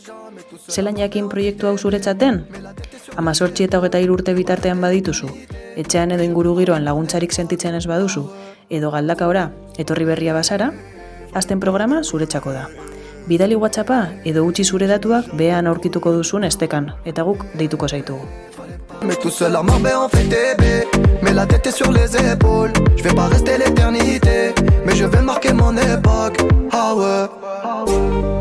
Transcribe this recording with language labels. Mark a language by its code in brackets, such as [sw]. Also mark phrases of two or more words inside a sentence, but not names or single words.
[eu] Zelan jakin proiektu hau zuretzaten? 18 eta 23 urte bitartean badituzu, etxean edo inguru giroan laguntzarik sentitzen ez baduzu, edo galdakaora etorri berria bazara, Azten programa zuretzako da. Bidali WhatsAppa edo utzi zure datuak behean aurkituko duzun estekan, eta guk deituko zaitugu. [fr] Mais tout seul à Marbella on fait bébé. Mais la tête est sur les épaules. Je vais pas rester l'éternité, mais je vais marquer mon époque. Ah ouais.